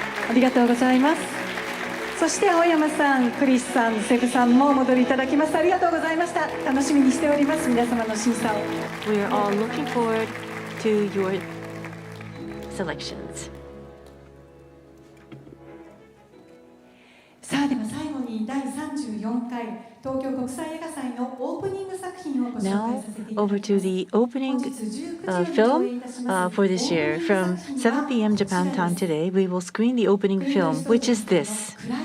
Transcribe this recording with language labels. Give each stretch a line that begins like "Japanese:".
Japanese: ありがとうございます。そして青山さん、クリスさん、セブさんもお戻りいただきました。ありがとうございました。楽しみにしております。皆様の審査を。
English: We are all looking forward to your selections.
Japanese: さあでは最後に第34回東京国際映画祭のオープニング作品をご紹介
English: Now
Japanese: させていただきます。
English: to the opening film for this year. From 7 p.m. Japan time today, we will screen the opening film, which is this.